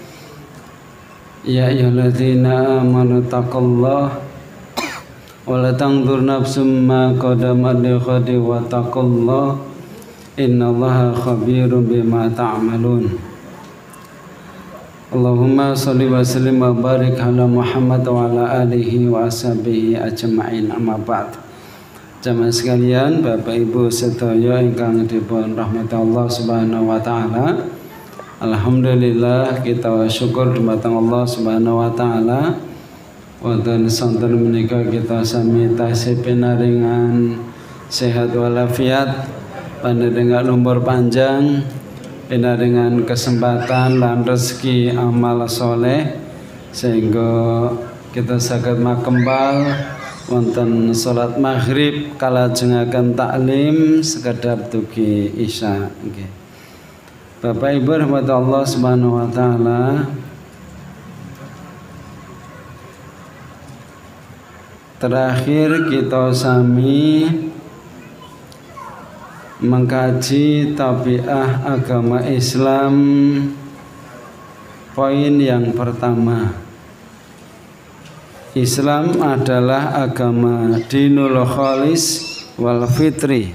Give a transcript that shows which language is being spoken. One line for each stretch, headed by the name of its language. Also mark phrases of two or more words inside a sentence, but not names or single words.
Arabic: يا أيها الذين آمنوا اتقوا الله ولتنظر نفس ما قدمت لغد واتقوا الله إن الله خبير بما تعملون. اللهم صل وسلم وبارك على محمد وعلى آله وأصحابه أجمعين أما بعد.
Javanese: Jamaah sekalian, Bapak Ibu sedaya ingkang dipun rahmati Allah
Arabic: سبحانه وتعالى.
Javanese: Alhamdulillah kita syukur dumateng Allah
Arabic: سبحانه وتعالى.
Javanese: Wonten sonten menika kita sami tasih pinaringan sehat walafiat, panjenengan umur panjang, pinaringan kesempatan lan rezeki amal soleh sehingga kita saged makembal wonten salat maghrib kalajengaken taklim sekedap dugi isya. Okay. Bapak Ibu rahmat Allah
Arabic: سبحانه وتعالى,
Javanese: terakhir kita sami mengkaji tabiat agama Islam.
Indonesian: Poin yang pertama, Islam adalah agama
Arabic: الدين الخالص والفطري.